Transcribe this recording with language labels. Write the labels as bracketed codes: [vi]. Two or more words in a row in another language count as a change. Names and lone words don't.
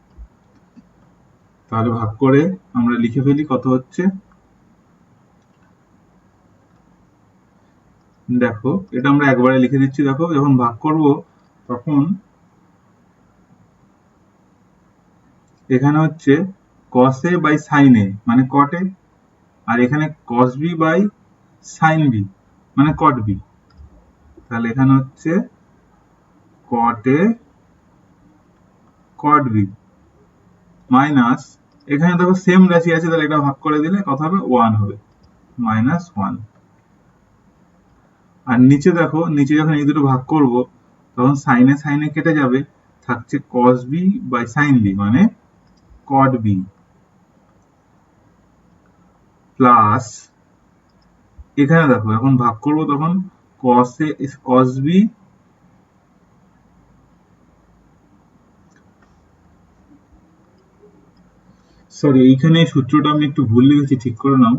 [bn] তাহলে ভাগ করে আমরা লিখে ফেলি কত হচ্ছে। দেখো এটা আমরা একবারে লিখে দিচ্ছি। দেখো যখন ভাগ করব তখন এখানে হচ্ছে [en] cos a by sin a [bn] মানে cot a, আর এখানে [en] cos b by sin b [bn] মানে cot b। তাহলে এখানে হচ্ছে [en] cot a cot b [bn] মাইনাস, এখানে দেখো সেম রাশি আছে, তাহলে এটা ভাগ করে দিলে কত হবে 1 হবে, মাইনাস 1। আর নিচে দেখো, নিচে যখন এই দুটো ভাগ করব তখন [en] sin a sin a [bn] কেটে যাবে, থাকছে [en] cos b by sin b [bn] মানে cot b প্লাস, এখানে দেখো এখন ভাগ করব তখন cos b সরি এইখানে সূত্রটা আমি একটু ভুল লিখেছি, ঠিক করে নাও।